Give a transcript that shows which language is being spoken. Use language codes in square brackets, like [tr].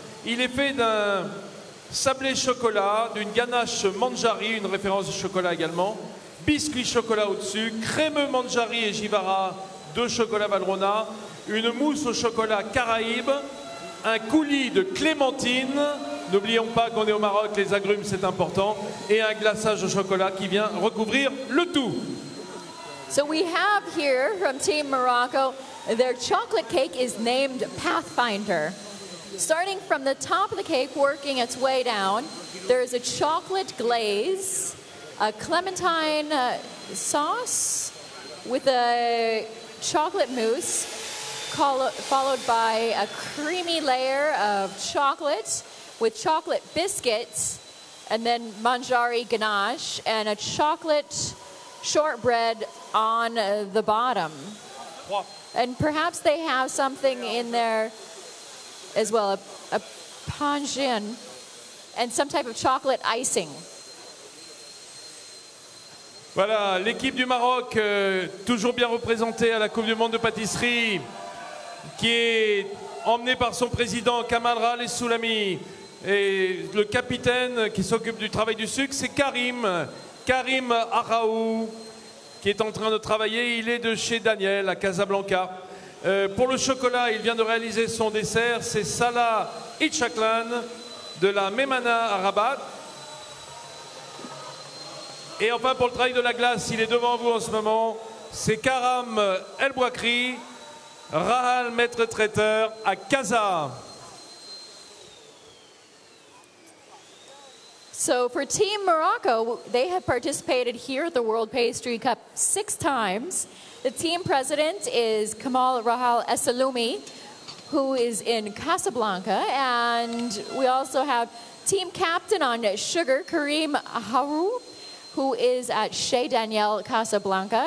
[fr] Il est fait d'un sablé chocolat, d'une ganache manjari, une référence du chocolat également, biscuit chocolat au-dessus, crémeux manjari et givara, 2 chocolats Valrhona, une mousse au chocolat Caraïbe, un coulis de clémentine, n'oublions pas qu'on est au Maroc, les agrumes c'est important, et un glaçage au chocolat qui vient recouvrir le tout. [en] So we have here from Team Morocco, their chocolate cake is named Pathfinder. Starting from the top of the cake, working its way down, there's a chocolate glaze, a clementine sauce with a chocolate mousse, followed by a creamy layer of chocolate with chocolate biscuits, and then manjari ganache, and a chocolate shortbread on the bottom. And perhaps they have something in there as well, a panjin, and some type of chocolate icing. [fr] Voilà, l'équipe du Maroc, toujours bien représentée à la Coupe du Monde de pâtisserie, qui est emmenée par son président Kamal Rale Soulami. Et le capitaine qui s'occupe du travail du sucre, c'est Karim Araou, qui est en train de travailler. Il est de chez Daniel à Casablanca. Pour le chocolat, il vient de réaliser son dessert. C'est Salah Itchaklan de la Memana à Rabat. Et enfin, pour le travail de la glace, il est devant vous en ce moment. C'est Karam El Bouakri, Rahal maître traiteur à Casa. [en] So for Team Morocco, they have participated here at the World Pastry Cup 6 times. The team president is Kamal Rahal Esaloumi, who is in Casablanca. And we also have team captain on sugar, Karim Haru, who is at Chez Daniel Casablanca.